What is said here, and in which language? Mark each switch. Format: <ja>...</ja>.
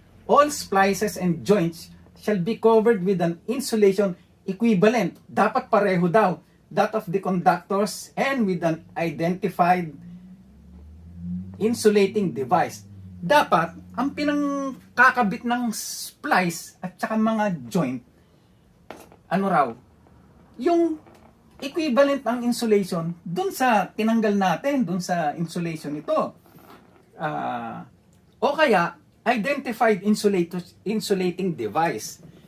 <en>All splices and joints shall be covered with an insulation equivalent.</en> <tl>Dapat pareho daw.</tl> <en>That of the conductors and with an identified insulating device.</en> <tl>Dapat, ang pinangkakabit ng splice at saka mga joint, ano raw, yung equivalent ang insulation dun sa tinanggal natin, dun sa insulation ito. O kaya, identified insulating device.</tl>